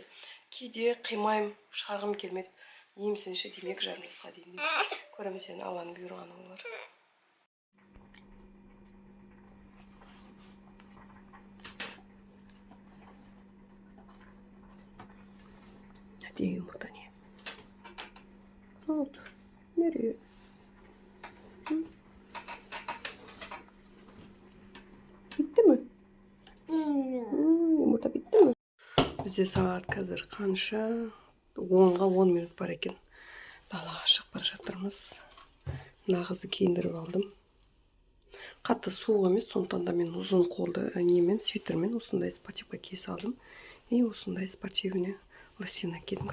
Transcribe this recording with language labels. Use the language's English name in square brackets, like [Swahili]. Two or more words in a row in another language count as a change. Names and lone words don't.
[Kazakh] Кейде қимаймын, шығарғым келмеді. Емсінші демек 2 жасқа дейін. Көреміз енді Алланың бұйырғаны болар. Әдейі жұмырта не? Алды. [Turkish] Nereye? Bitti mi? Yumurta bitti mi? [Kazakh] Бізде сағат қазір қанша? 10-ға 10 минут бар екен. Далаға шығып бара жатырмыз. Мына қызды киіндіріп алдым. Қатты суық емес, сондықтан да мен ұзын қолды немен, свитермен осындай спортивка кие салдым. И осындай [Russian] спортивный лосина [Kazakh] кидім.